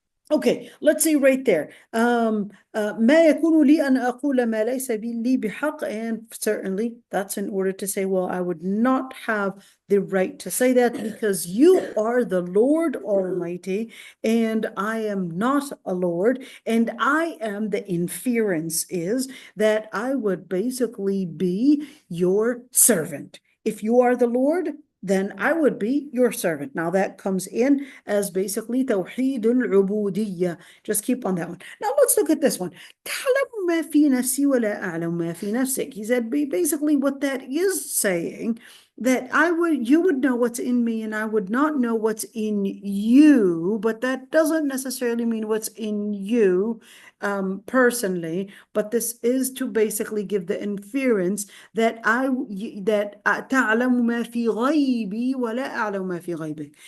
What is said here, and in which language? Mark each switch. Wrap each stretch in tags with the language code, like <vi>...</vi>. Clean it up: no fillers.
<en>Okay, let's see right there.</en> <ar>ما يكون لي أن أقول ما ليس لي بحق,</ar> <en>and certainly that's in order to say, well, I would not have the right to say that because you are the Lord Almighty and I am not a Lord, and I am, the inference is that I would basically be your servant. If you are the Lord, then I would be your servant. Now that comes in as basically</en> <ar>توحيد العبودية.</ar> <en>Just keep on that one. Now let's look at this one.</en> <ar>تعلم ما في نفسي ولا أعلم ما في نفسك.</ar> <en>He said basically what that is saying, that you would know what's in me and I would not know what's in you, but that doesn't necessarily mean what's in you personally, but this is to basically give the inference that</en> <ar>تعلم ما في غيبي ولا أعلم ما في غيبك.</ar>